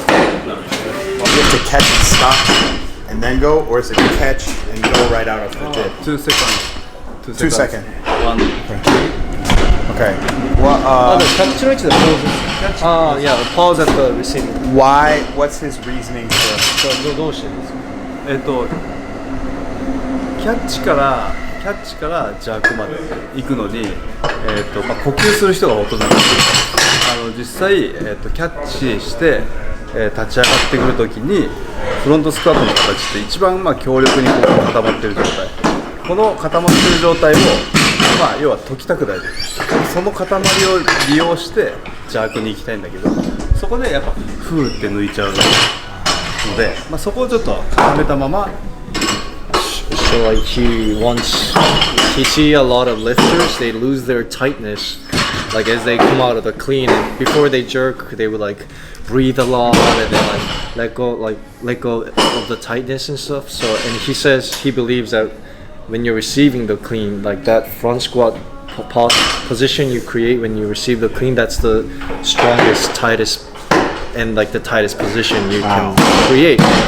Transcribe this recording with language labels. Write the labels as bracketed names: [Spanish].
[English] You have to catch and stop and then go, or is it catch and go right out of the dip? 2 seconds. 2 seconds. 1. Okay. Well, catch right to the pause. Yeah, the pause at the receiving. why? What's his reasoning for? [Japanese] どうしてるんですか？キャッチからジャークまで行くのに、呼吸する人がほとんどなんですけど、実際、キャッチして、立ち上がってくるときにフロントスクワットの形って一番強力にこう固まっている状態、この固まっている状態を、要は解きたくない、その塊を利用してジャークに行きたいんだけど、そこでやっぱフーって抜いちゃうので、そこをちょっと固めたまま。 [English] So like he see a lot of lifters, they lose their tightness like as they come out of the clean, and before they jerk they would like breathe a lot and then like let go of the tightness and stuff. So and he says he believes that when you're receiving the clean, like that front squat position you create when you receive the clean, that's the strongest, tightest and like the tightest position you can create.